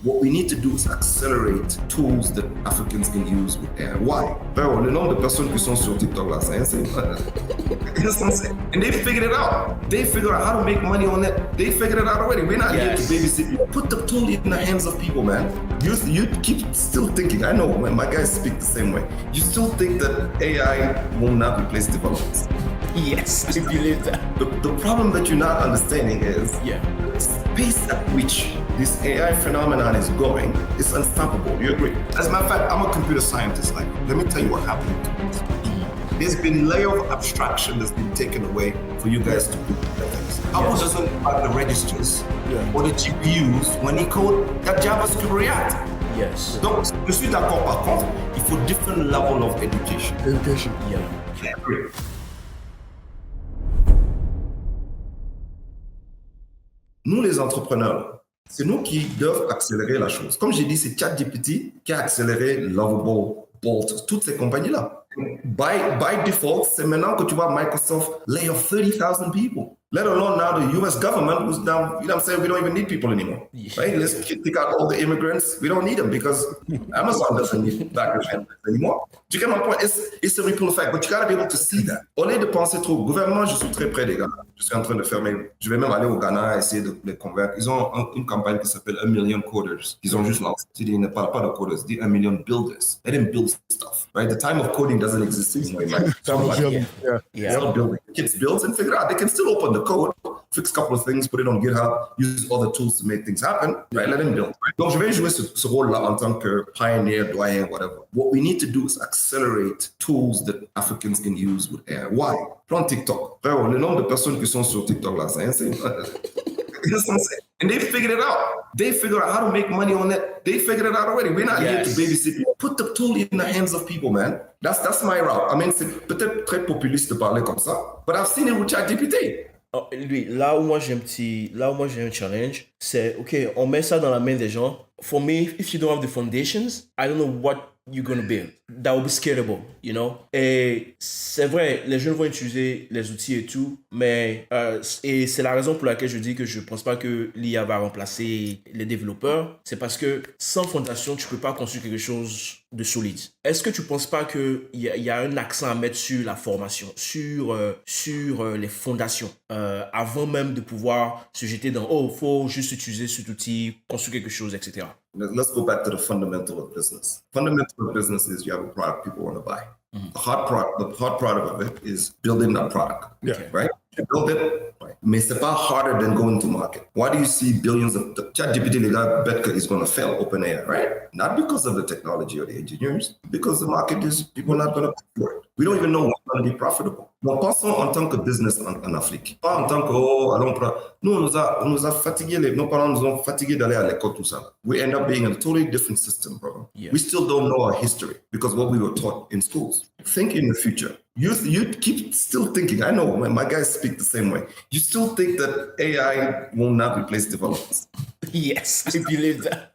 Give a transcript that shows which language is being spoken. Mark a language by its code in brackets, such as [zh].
[en] What we need to do is accelerate tools that Africans can use with AI. Why? [fr] Frérot, le nombre de personnes qui sont sur TikTok là, c'est [en] insane. It's insane. And they figured it out. They figured out how to make money on it. They figured it out already. We're not here to babysit you. Put the tool in the hands of people, man. You keep still thinking, I know, man, my guys speak the same way. You still think that AI will not replace developers. Yes, I believe that. The problem that you're not understanding is the pace at which this AI phenomenon is going is unstoppable. You agree? As a matter of fact, I'm a computer scientist. Like, let me tell you what happened to us. There's been layer of abstraction that's been taken away for you guys to do things. Apple doesn't have the registers or the GPUs when he code that JavaScript React. Yes. [fr] Donc, je suis d'accord par contre, il faut [en] different level of education. Education. Yeah. [fr] Nous, les entrepreneurs, c'est nous qui devons accélérer la chose. Comme j'ai dit, c'est ChatGPT qui a accéléré Lovable, Bolt, toutes ces compagnies-là. [en] By default, [fr] c'est maintenant que tu vois Microsoft [en] lay off [fr] 30,000 people. [en] Let alone now the US government who's now, you know what I'm saying, we don't even need people anymore. Right? Let's kick out all the immigrants. We don't need them because Amazon doesn't need background anymore. [fr] Tu [en] get my point? It's a ripple effect, but you got to be able to see that. [fr] Au lieu de penser trop, gouvernement, je suis très près des gars. Je suis en train de fermer. Je vais même aller au Ghana essayer de les convaincre. Ils ont une campagne qui s'appelle 1 million coders. Ils ont juste lancé. Ils ne parlent pas de coders, ils disent 1 million builders. [en] Let them build stuff. Right? The time of coding doesn't exist anymore. They'll build. Kids build and figure it out. They can still open the code, fix a couple of things, put it on GitHub, use other tools to make things happen. Right? Let them build. Right? [fr] Donc, je vais jouer ce rôle-là en tant que pioneer, doyen, whatever. [en] What we need to do is accelerate tools that Africans can use with AI. Why? [fr] Prends [en] TikTok. [fr] Frérot, le nombre de personnes qui sont sur TikTok là, c'est [en] insane. It's insane. And they figured it out. They figured out how to make money on it. They figured it out already. We're not here to babysit you. Put the tool in the hands of people, man. That's my route. I mean, [fr] c'est peut-être très populiste de parler comme ça, [en] but I've seen it with ChatGPT. [fr] Oh, lui, là où moi j'ai un challenge, c'est ok, on met ça dans la main des gens. [en] For me, if you don't have the foundations, I don't know what you're gonna build. That will be scalable, you know. [fr] Et c'est vrai, les jeunes vont utiliser les outils et tout, mais et c'est la raison pour laquelle je dis que je pense pas que l'IA va remplacer les développeurs. C'est parce que sans fondation, tu peux pas construire quelque chose de solide. Est-ce que tu penses pas que il y a un accent à mettre sur la formation, sur les fondations, avant même de pouvoir se jeter dans faut juste utiliser cet outil, construire quelque chose, etc. [en] Let's go back to the fundamental of business. Fundamental of business is you have a product people want to buy. The hard product of it is building that product. Right? You build it, [fr] mais c'est pas [en] harder than going to market. Why do you see billions of ChatGPT? [fr] Les gars [en] bet [fr] que [en] is going to fail OpenAI, right? Not because of the technology or the engineers, because the market is people are not going to pay for it. We don't even know what's going to be profitable. [fr] Donc pensons en tant que business en Afrique, pas en tant que nous on nous a fatigués, nos parents nous ont fatigués d'aller à l'école tout ça. [en] We end up being in a totally different system, bro. We still don't know our history because what we were taught in schools. Think in the future. You keep still thinking, I know, my guys speak the same way. You still think that AI will not replace developers. Yes, I believe that.